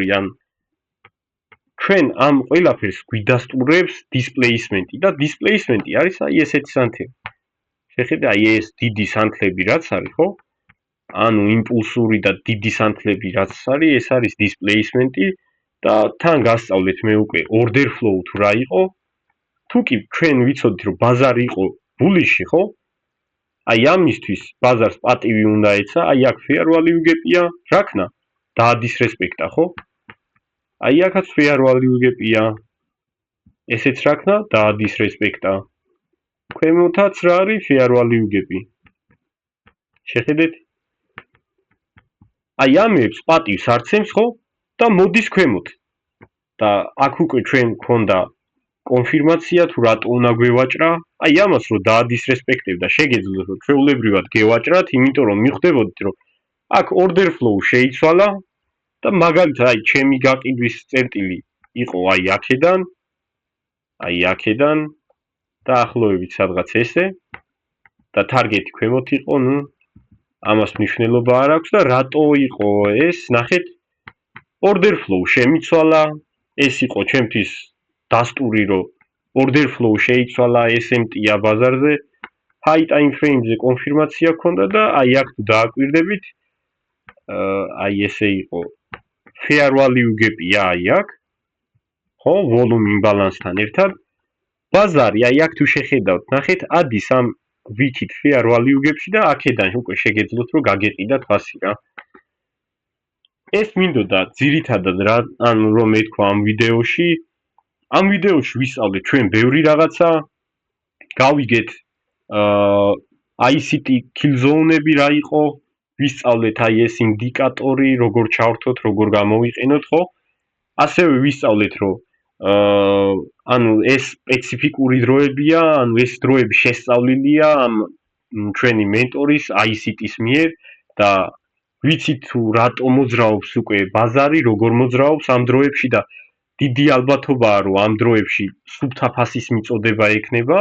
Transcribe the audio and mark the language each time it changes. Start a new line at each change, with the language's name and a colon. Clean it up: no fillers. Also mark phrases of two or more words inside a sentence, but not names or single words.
Georgian: ან ჩვენ ამ ყველაფერს გვიდასტურებს displacement-ი და displacement-ი არის აი ესეთი სანთელი შეხედე აი ეს დიდი სანთლები რაც არის ხო ანუ იმპულსური და დიდი სანთლები რაც არის ეს არის displacement-ი და თან გასწავლეთ მე უკვე
English: order flow
Georgian: თუ რა იყო თუ კი ჩვენ ვიცოდით რომ ბაზარი იყო bullish-ი ხო აი ამისთვის ბაზარს პატივი უნდა ეცა აი აქ
English: fair value gap-ია
Georgian: რა ქნა დაადისრესპექტა ხო აი აქაც
English: fair value gap-ია
Georgian: ესეც რა ქნა დაადისრესპექტა ქვემოთაც რა არის
English: fair value gap-ი
Georgian: შეხედეთ აი ამებს პატივს არ ცემს ხო და მოდის ქვემოთ და აქ უკვე ჩვენ გქონდა კონფირმაცია თუ რატო უნდა გვევაჭრა, აი ამას რომ დაადისრესპექტებდა, შეგეძლოთ რომ ჩვეულებრივად გევაჭრათ, იმიტომ რომ მიხვდებოდით რომ აქ
English: order flow
Georgian: შეიცვალა და მაგალითად აი ჩემი გაყიდვის წერტილი იყო აი აქედან დაახლოებით სადღაც ესე და target-ი ქვემოთ იყო, ნუ ამას მნიშვნელობა არ აქვს და რატო იყო ეს, ნახეთ,
English: order flow
Georgian: შემიცვალა, ეს იყო ჩემთვის დასტური, რომ
English: order flow
Georgian: შეიცვალა SMT-ა ბაზარზე,
English: high time frame-ზე
Georgian: კონფირმაცია ქონდა და აი აქ თუ დააკვირდებით, აი ესე იყო
English: fair value gap-ია
Georgian: აი აქ, ხო,
English: volume imbalance-თან
Georgian: ერთად, ბაზარი აი აქ თუ შეხედავთ, ნახეთ, ადის ამ ვიქით
English: fair value gap-ში
Georgian: და აქედან უკვე შეგეძლოთ რომ გაგეყიდათ ფასი რა. ეს მინდოდა ძირითადად რა, ანუ რომ მეთქვა ამ ვიდეოში ვისწავლეთ ჩვენ ბევრი რაღაცა, გავიგეთ ICT
English: kill zone-ები
Georgian: რა იყო, ვისწავლეთ აი ეს ინდიკატორი, როგორ ჩავრთოთ, როგორ გამოვიყენოთ, ხო? ასევე ვისწავლეთ რომ ანუ ეს სპეციფიკური დროებია, ანუ ეს დროები შესწავლილია ამ ჩვენი მენტორის ICT-ის მიერ და ვიცით თუ რატო მოძრაობს უკვე ბაზარი, როგორ მოძრაობს ამ დროებში და დიდი ალბათობაა რომ ამ დროებში სუფთა ფასის მიწოდება ექნება.